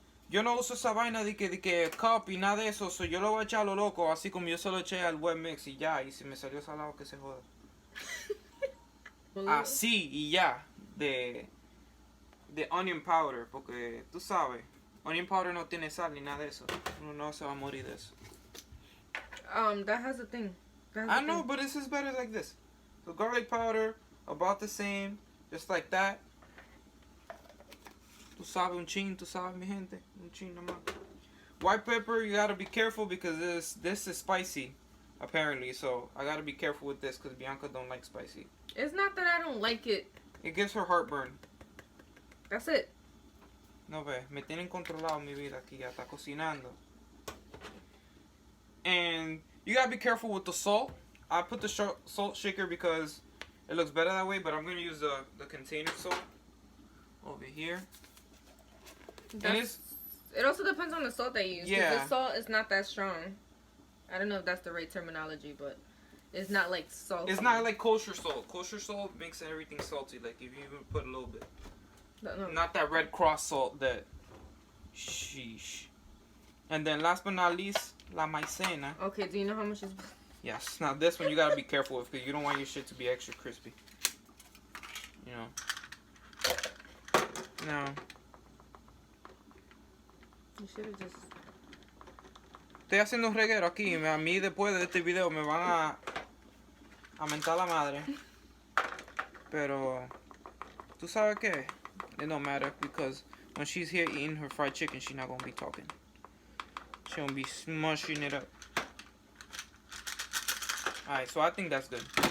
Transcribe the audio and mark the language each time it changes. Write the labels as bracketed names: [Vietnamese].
[Spanish] Yo no uso esa vaina de que cup y nada de eso. So yo lo voy a echar a lo loco, así como yo se lo eché al wet mix y ya. Y si me salió salado, que se joda. Así y ya. De onion powder, porque tú sabes, onion powder no tiene sal ni nada de eso. Uno no se va a morir de eso. [English] That has a thing. I know, but this is better like this. So garlic powder, about the same, just like that. [Spanish] Tú sabes, un chin, tú sabes, mi gente. Un chin nomás. [English] White pepper, you gotta be careful because this is spicy, apparently. So I gotta be careful with this because Bianca don't like spicy. It's not that I don't like it. It gives her heartburn. That's it. [Spanish] No ve, me tienen controlado mi vida aquí, ya está cocinando. [English] And you gotta be careful with the salt. I put the salt shaker because it looks better that way, but I'm gonna use the container salt over here. And it also depends on the salt they use. Yeah. The salt is not that strong. I don't know if that's the right terminology, but it's not like salt. It's not like kosher salt. Kosher salt makes everything salty. Like if you even put a little bit. No. Not that Red Cross salt that. Sheesh. And then last but not least, la maicena. Okay, do you know how much is? Yes. Now this one you gotta be careful with because you don't want your shit to be extra crispy. You know. Now. You should have just. [Spanish] Estoy haciendo un reguero aquí. A mí después de este video me van a mentar la madre. Pero, ¿tú sabes qué? [English] It don't matter because when she's here eating her fried chicken, she's not gonna be talking. She's gonna be smushing it up. Alright, so I think that's good.